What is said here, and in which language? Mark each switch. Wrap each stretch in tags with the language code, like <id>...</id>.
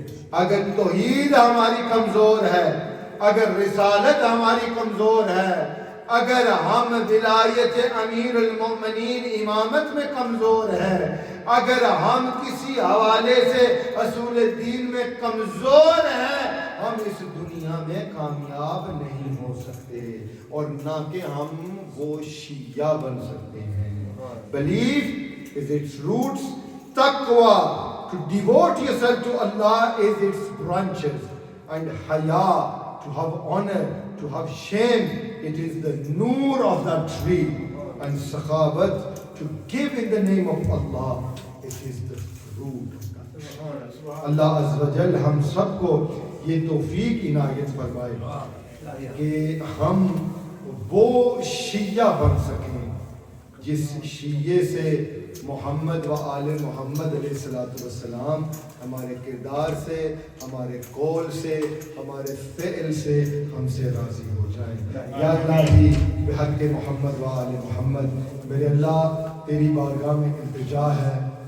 <ur>اگر توحید ہماری کمزور ہے، اگر رسالت ہماری کمزور ہے، اگر ہم ولایت امیر المؤمنین امامت میں کمزور ہے، اگر ہم کسی حوالے سے اصول دین میں کمزور ہیں، ہم اس دنیا میں کامیاب نہیں ہو سکتے اور نہ کہ ہم وہ شیعہ بن سکتے ہیں۔</ur> <en>Belief is its roots. Taqwa, to devote yourself to Allah, is its branches. And haya, to have honor, to have shame, it is the noor of that tree. And sakhawat, to give in the name of Allah, it is the fruit of that tree.</en> <ur>اللہ عز و جل ہم سب کو یہ توفیق عنایت فرمائے کہ ہم وہ شیعہ بن سکیں جس شیعے سے محمد و آل محمد علیہ السلام ہمارے کردار سے، ہمارے قول سے، ہمارے فعل سے ہم سے راضی ہو جائیں۔ یا اللہ بحق محمد و آل محمد، میرے اللہ تیری بارگاہ میں التجا ہے،</ur>